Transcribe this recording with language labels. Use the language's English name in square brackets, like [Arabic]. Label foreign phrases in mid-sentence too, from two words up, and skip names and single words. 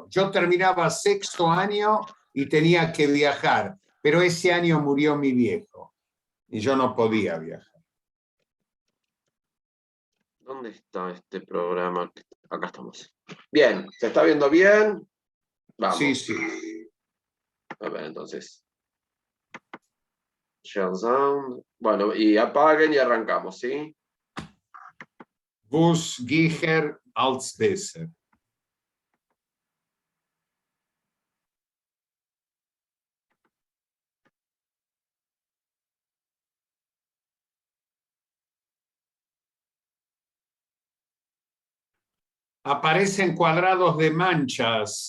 [Spanish] Yo terminaba sexto año y tenía que viajar, pero ese año murió mi viejo y yo no podía viajar. ¿Dónde está este programa? Acá estamos. Bien, ¿se está viendo bien? Vamos. Sí, sí. A ver, entonces. [English] Share sound. [Spanish] Bueno, y apaguen y arrancamos, ¿sí? Bus Giger als besser. Aparecen cuadrados de manchas.